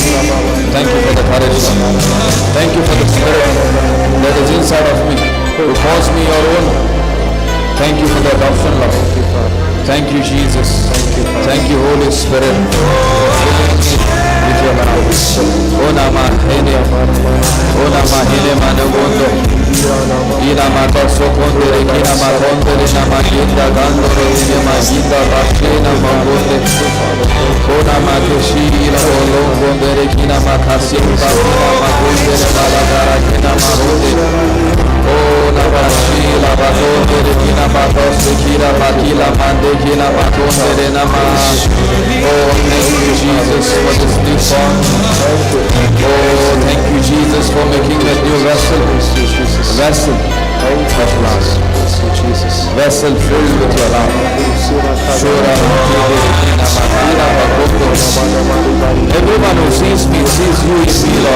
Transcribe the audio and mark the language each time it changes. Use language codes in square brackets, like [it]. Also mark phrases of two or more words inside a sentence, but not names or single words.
[en] Thank you for the courage. Thank you for the spirit that is inside of me, who calls me your own. Thank you for the adoption, Lord. Thank you, Jesus. Thank you, Holy Spirit, for filling me with your love. Onama hine managondo. Ina makaso kondere kina makondere na maginda gandore ine maginda bakena magonde. Onama keshira olong kondere kina makasi bakina magondere balagara kina mahonde. Onama shila bakondere kina makose kira bakila mande kina makondere nama. Oh, thank you, Jesus, for this new song. Oh, thank you, Jesus, for making that new vessel. Jesus. Vessel of love. Vessel filled with your love. Everyone who sees me sees you in me, Lord.